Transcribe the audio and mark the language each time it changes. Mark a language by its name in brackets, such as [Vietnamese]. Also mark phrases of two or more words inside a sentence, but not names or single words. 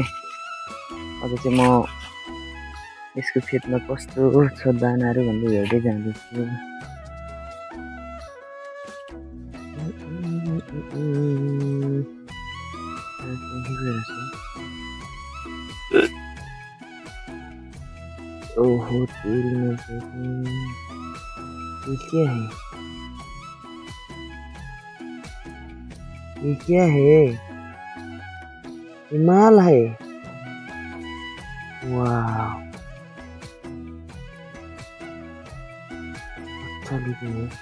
[Nepali] अझ चाहिँ म यसको फेदमा कस्तो छ दानाहरू भन्दै हेर्दै जाँदैछु। [Hindi] ओहो तेल में ये क्या है? ये क्या है? ये माल है। वाह, अच्छा लुकिंग है।